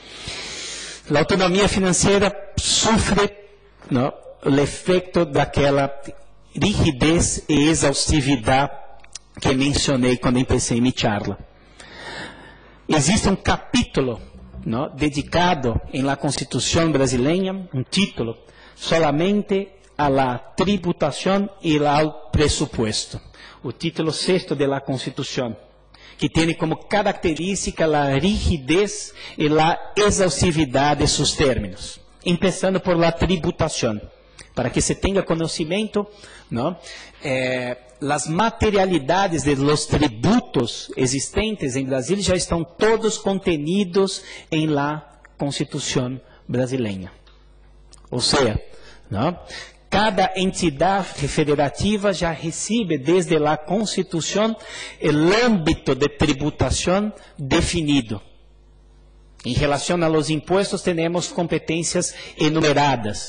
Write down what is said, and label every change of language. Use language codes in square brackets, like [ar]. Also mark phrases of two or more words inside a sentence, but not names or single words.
[pt] A autonomia financeira sofre, não, o efeito daquela rigidez e exaustividade que mencionei quando empecei minha charla. Existe um capítulo, não, dedicado [es] em la [pt] Constituição brasileira, um título, [es] solamente a la tributação e ao presupuesto. [pt] O título 6º [es] de la [pt] Constituição, que tem como característica a rigidez e a exaustividade de seus términos, começando [es] por la [pt] tributação, para que se tenha conhecimento, não, as materialidades [es] de los [pt] tributos existentes em Brasil já estão todos contenidos [es] em la [pt] Constituição brasileira. Ou seja, não, cada entidade federativa já recebe desde a Constituição o âmbito de tributação definido. Em relação aos impostos, temos competências enumeradas.